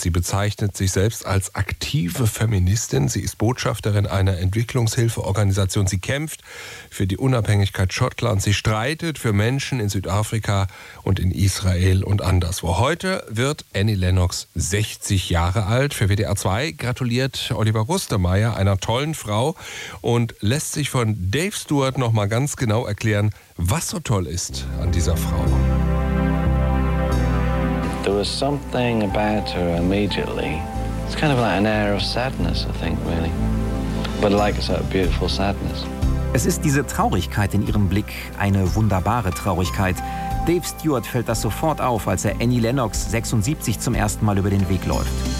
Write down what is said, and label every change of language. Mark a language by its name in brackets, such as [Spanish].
[German] Sie bezeichnet sich selbst als aktive Feministin, sie ist Botschafterin einer Entwicklungshilfeorganisation, sie kämpft für die Unabhängigkeit Schottlands, sie streitet für Menschen in Südafrika und in Israel und anderswo. Heute wird Annie Lennox 60 Jahre alt. Für WDR 2 gratuliert Oliver Rustemeyer, einer tollen Frau, und lässt sich von Dave Stewart noch mal ganz genau erklären, was so toll ist an dieser Frau. [English] There was something about her immediately. It's kind of like an air of sadness, I think, really. But like a sort of beautiful sadness. [German] Es ist diese Traurigkeit in ihrem Blick, eine wunderbare Traurigkeit. Dave Stewart fällt das sofort auf, als er Annie Lennox 76 zum ersten Mal über den Weg läuft.